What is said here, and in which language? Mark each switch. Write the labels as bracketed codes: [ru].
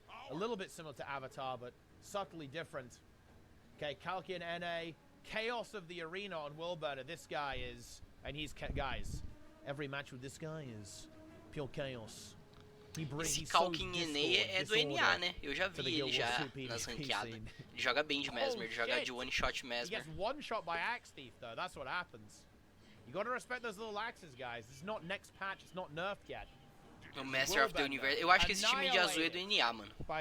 [en] a little bit similar to Avatar, but subtly different. Okay, Kalkian NA, Chaos of the Arena on Willburner. This guy is, and he's, guys, every match with this guy is pure chaos. [pt] Esse Kalkin NA é do NA, né? Eu já vi ele já nas ranqueadas. Ele joga bem de Mesmer, ele joga de one shot Mesmer. [en] He gets one shot by Axe Thief though, that's what happens. You gotta respect those little axes, guys. This is not next patch, it's not nerfed yet. [pt] O Master of the Universe. Eu acho que esse time de azul é do NA, mano.